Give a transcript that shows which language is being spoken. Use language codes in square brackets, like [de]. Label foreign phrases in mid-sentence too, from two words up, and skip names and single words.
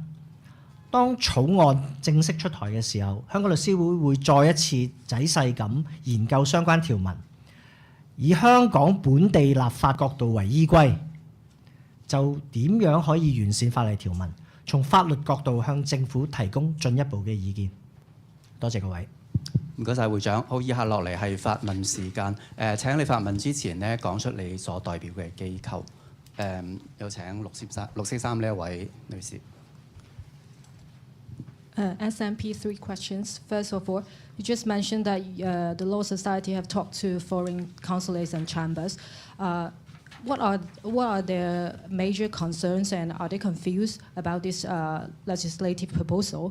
[yue] 當草案正式出台嘅時候，香港律師會會再一次仔細咁研究相關條文，以香港本地立法角度為依歸，就點樣可以完善法例條文，從法律角度向政府提供進一步嘅意見。多謝各位。唔該晒會長。好，以下落嚟係發問時間。請你發問之前呢，講出你所代表嘅機構。有請綠色衫呢一位女士。 [en] SMP, 3 questions. First of all, you just mentioned that the Law Society have talked to foreign consulates and chambers. What are their major concerns, and are they confused about this legislative proposal?